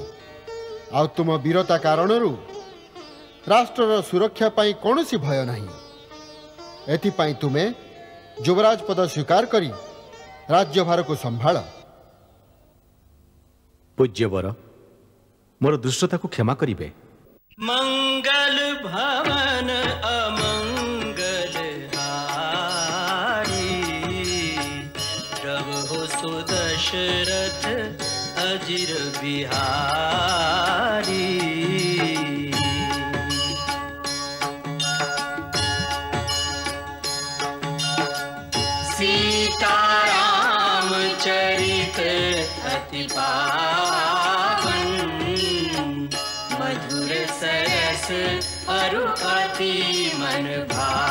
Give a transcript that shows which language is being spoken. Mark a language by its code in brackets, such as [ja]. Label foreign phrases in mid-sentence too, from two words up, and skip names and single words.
[or] ଆଉ ତୁମ ବୀରତା କାରଣରୁ ରାଷ୍ଟ୍ରର ସୁରକ୍ଷା ପାଇଁ କୌଣସି ଭୟ ନାହିଁ। ଏଥିପାଇଁ ତୁମେ ଯୁବରାଜ ପଦ ସ୍ୱୀକାର କରି ରାଜ୍ୟଭାରକୁ ସମ୍ଭାଳ। ପୂଜ୍ୟବର, ମୋର ଦୁଷ୍ଟତାକୁ କ୍ଷମା କରିବେ। [awa] मंगल भवन अमंगल हारी, प्रभु सुदशरथ अजिर बिहारी। सीताराम चरित अति पावन, मधुर सरस अरु अति मन भावन।